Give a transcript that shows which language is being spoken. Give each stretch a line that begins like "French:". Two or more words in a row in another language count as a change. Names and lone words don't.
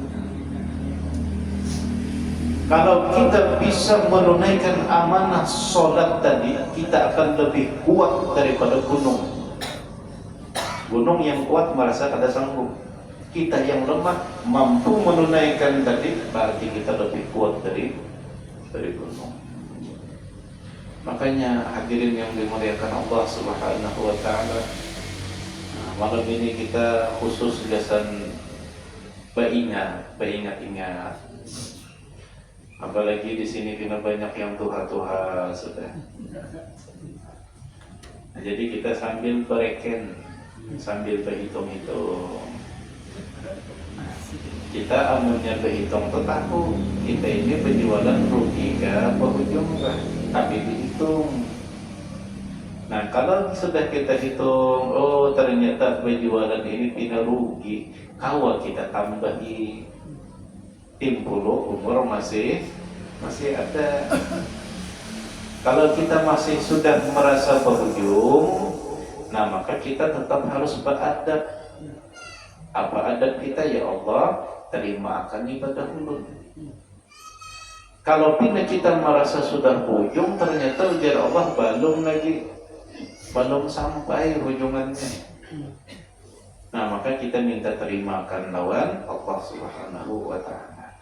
Banjar: Kalau kita bisa menunaikan amanah sholat tadi, kita akan lebih kuat daripada gunung. Gunung yang kuat merasa kada sanggup. Kita yang lemah mampu menunaikan tadi, berarti kita lebih kuat dari gunung. Makanya hadirin yang dimuliakan Allah Subhanahu wa taala, malam ini kita khusus gasan beringat-ingat. Apalagi di sini kena banyak yang tuha-tuha sudah. Nah, jadi kita sambil bereken, sambil berhitung-hitung. Kita amunnya berhitung tetaku, kita ini penjualan rugi ke penghujung kah? Tapi dihitung. Nah, kalau sudah kita hitung, oh ternyata penjualan ini tidak rugi, kawal kita tambahi 30 umur masih ada. Kalau kita masih sudah merasa berujung, nah maka kita tetap harus beradab. Apa adab kita? Ya Allah, terima akan ibadah ulun. Kalau bila kita merasa sudah ujung, ternyata ujar Allah belum sampai ujungannya. Nah maka kita minta terimakan lawan Allah Subhanahu wa ta'ala.